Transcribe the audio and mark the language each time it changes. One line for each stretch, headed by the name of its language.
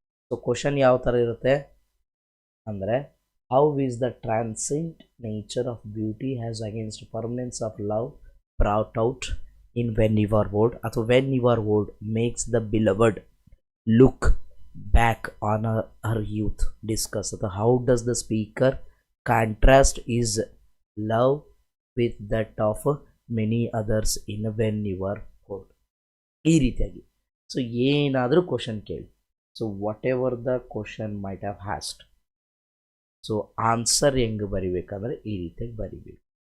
Kannada: So question ಯಾವ ಥರ ಇರುತ್ತೆ ಅಂದರೆ,
English: How is the transient nature of beauty has against permanence of love brought out in when you are old, ಅಥವಾ when you are old makes the beloved look back on her youth. Discuss ಅಥವಾ how does the speaker contrast his love with that of many others in when you are old.
Kannada: ಈ ರೀತಿಯಾಗಿ so ಏನಾದರೂ question ಕೇಳಿ,
English: so whatever the question might have asked,
Kannada: so answer ಹೆಂಗೆ ಬರಿಬೇಕಂದ್ರೆ ಈ ರೀತಿಯಾಗಿ ಬರಿಬೇಕು.